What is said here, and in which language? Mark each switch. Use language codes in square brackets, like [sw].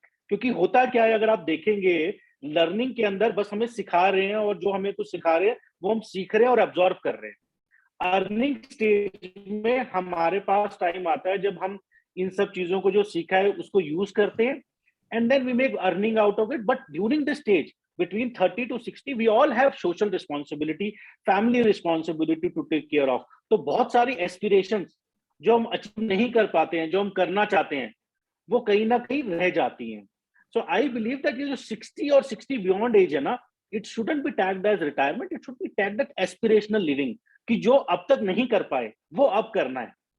[hi] क्योंकि होता क्या है, अगर आप देखेंगे लर्निंग के अंदर बस हमें सिखा रहे हैं, और जो हमें कुछ सिखा रहे हैं वो हम सीख रहे हैं और एब्जॉर्ब कर रहे हैं। अर्निंग स्टेज में हमारे पास टाइम आता है जब हम इन सब चीजों को जो सीखा है उसको यूज करते हैं, [en] And then we make earning out of it. But during the stage between 30 to 60 we all have social responsibility, family responsibility to take care of। [hi] तो बहुत सारी एस्पिरेशंस जो हम अचीव नहीं कर पाते हैं, जो हम करना चाहते हैं, वो कहीं ना कहीं रह जाती हैं। [en] so I believe that ये जो 60 और 60 बियॉन्ड एज है ना, it shouldn't be tagged as retirement, it should be tagged as aspirational living, [hi] कि जो अब तक नहीं कर पाए वो अब करना है।